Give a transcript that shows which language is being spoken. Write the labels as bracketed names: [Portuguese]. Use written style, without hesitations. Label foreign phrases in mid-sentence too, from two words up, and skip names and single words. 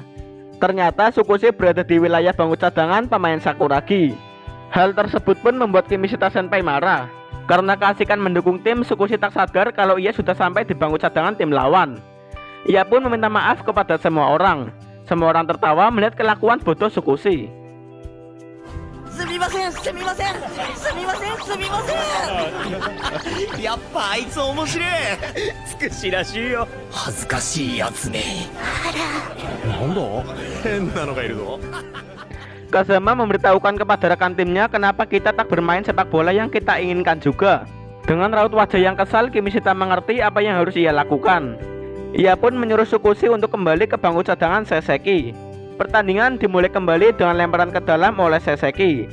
[Indonesian] Ternyata Tsukushi berada di wilayah bangku cadangan pemain Sakuragi. Hal tersebut pun membuat Kimishita Senpai marah. Karena keasikan mendukung tim, Tsukushi tak sadar kalau ia sudah sampai di bangku cadangan tim lawan. Ia pun meminta maaf kepada semua orang. Semua orang tertawa melihat kelakuan bodoh Tsukushi. [Japanese] すみませんすみませんすみませんすみません。やっぱあいつ面白い。つくしらしいよ。恥ずかしいやつね。なんだ変なのがいるぞ。 [Indonesian] Kazama memberitahukan kepada rekan timnya kenapa kita tak bermain sepak bola yang kita inginkan juga. Dengan raut wajah yang kesal, Kimishita mengerti apa yang harus ia lakukan. Ia pun menyuruh Tsukushi untuk kembali ke bangku cadangan Saseki. Pertandingan dimulai kembali dengan lemparan ke dalam oleh Saseki.